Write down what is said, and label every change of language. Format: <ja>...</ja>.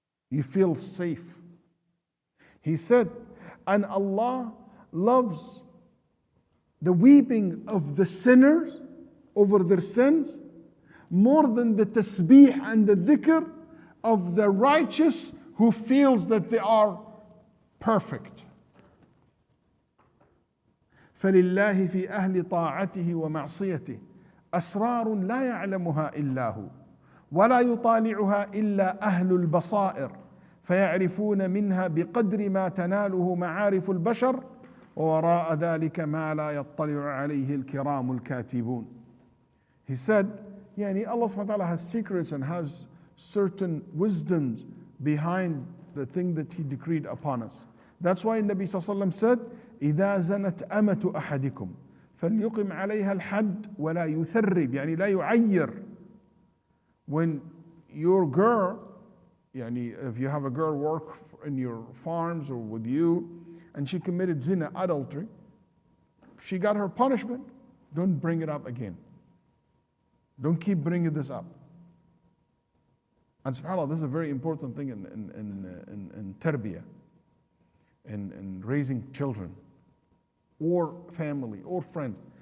<en>You feel safe. He said, and Allah loves the weeping of the sinners over their sins more than the tasbih and the dhikr of the righteous who feels that they are perfect.</en> <ar>فلله في أهل طاعته ومعصيته أسرار لا يعلمها إلا هو ولا يطالعها إلا أهل البصائر فيعرفون منها بقدر ما تناله معارف البشر ووراء ذلك ما لا يطلع عليه الكرام الكاتبون.</ar> <en>He said, يعني Allah subhanahu wa ta'ala has secrets and has certain wisdoms behind the thing that He decreed upon us. That's why Nabi sallallahu alaihi wasallam said,</en> <ar>إذا زنت أمة أحدكم فليقم عليها الحد ولا يثرب يعني لا يعير.</ar> <en>When your girl, يعني if you have a girl work in your farms or with you and she committed zina, adultery, she got her punishment, don't bring it up again. Don't keep bringing this up. And subhanAllah, this is a very important thing in tarbiyah, in raising children, or family, or friends.</en>